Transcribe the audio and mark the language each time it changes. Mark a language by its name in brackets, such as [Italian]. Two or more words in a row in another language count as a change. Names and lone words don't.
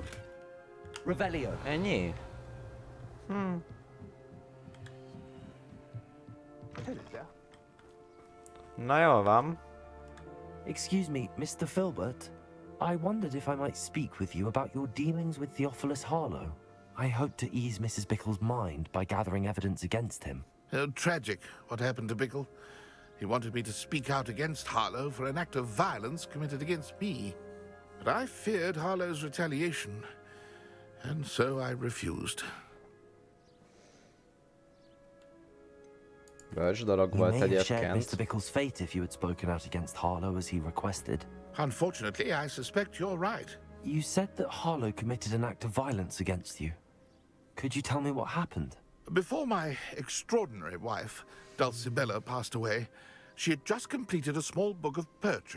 [Hungarian] Revelio. Ennyi? Na jól van. [English] Excuse me, Mr. Filbert. I wondered if I might speak with you about your dealings with Theophilus Harlow. I hope to ease Mrs. Bickle's mind by gathering evidence against him. Oh, tragic what happened to Bickle. He wanted me to speak out against Harlow for an act of violence committed against me. But I feared Harlow's retaliation, and so I refused. [Hungarian] Bölcs dolog [English] You [Hungarian] volt [English] may have shared [Hungarian] egyébként. [English] Mr. Bickle's fate if you had spoken out against Harlow as he requested. Unfortunately, I suspect you're right. You said that Harlow committed an act of violence against you. Could you tell me what happened? Before my extraordinary wife, Dulcibella, passed away, She had just completed a small book of poetry.